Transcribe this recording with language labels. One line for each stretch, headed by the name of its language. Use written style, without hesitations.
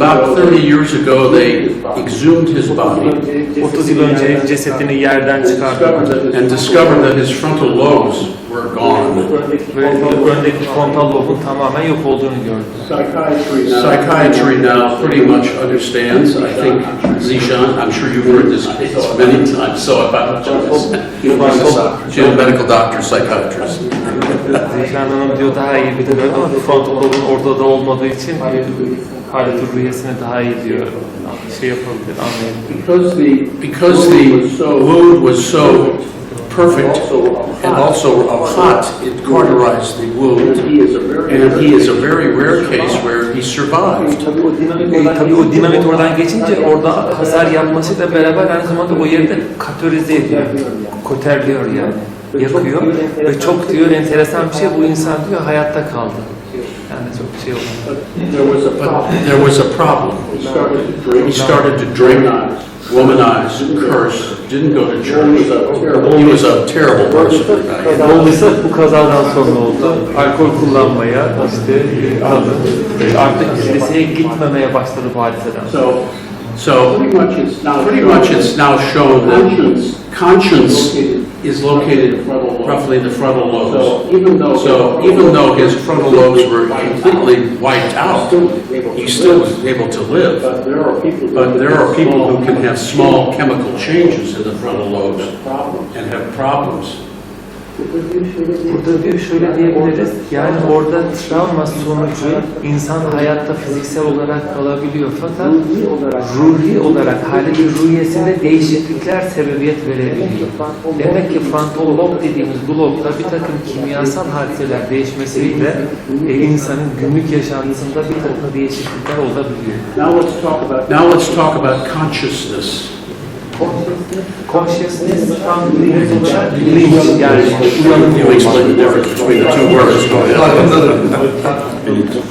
English: About 30 years ago they exhumed his body
Turkish: 30 yıl önce cesedini yerden çıkardılar
English: and discovered that his frontal lobes were gone.
Turkish: Ve öndeki frontal lobun tamamen yok olduğunu gördüler.
English: Psychiatry now pretty much understands. I think Zishan, I'm sure you've heard this case many times, so I apologize. She's a medical doctor, psychiatrist.
Turkish: Zişan Hanım diyor daha iyi bilir ama frontal lobun orada da olmadığı için halet-i ruhiyesini daha iyi diyor. Şey yapabilir, anlayabilir.
English: Because the wound was so perfect and also hot, it cauterized the wound, and he is a very rare case where he survived.
Turkish: Tabii o dinamit oradan geçince orada hasar yapmasıyla beraber aynı zamanda o yerde katörize ediyor, koterliyor yani, yakıyor ve çok diyor enteresan bir şey, bu insan diyor hayatta kaldı. Yani çok şey oldu.
English: There was a problem. He started to drink, womanize, curse, didn't go to church. He was a terrible person.
Turkish: Dolayısıyla bu kazadan sonra oldu. Alkol kullanmaya, işte artık kiliseye gitmemeye başladı bu hadiseden.
English: So pretty much it's now shown that conscience is located roughly in the frontal lobes. So even though his frontal lobes were completely wiped out, he still was able to live. But there are people who can have small chemical changes in the frontal lobes and have problems.
Turkish: Burada diyor şöyle diyebiliriz, yani orada travma sonucu insan hayatta fiziksel olarak kalabiliyor fakat ruhi olarak haleti ruhiyesinde değişiklikler sebebiyet verebiliyor. Demek ki frontal lob dediğimiz bu lobda bir takım kimyasal hadiseler değişmesiyle insanın günlük yaşantısında bir takım değişiklikler olabiliyor.
English: Now let's talk about consciousness.
Turkish: Consciousness tam bilinç yani uyanım.
English: You explain the difference between the two words.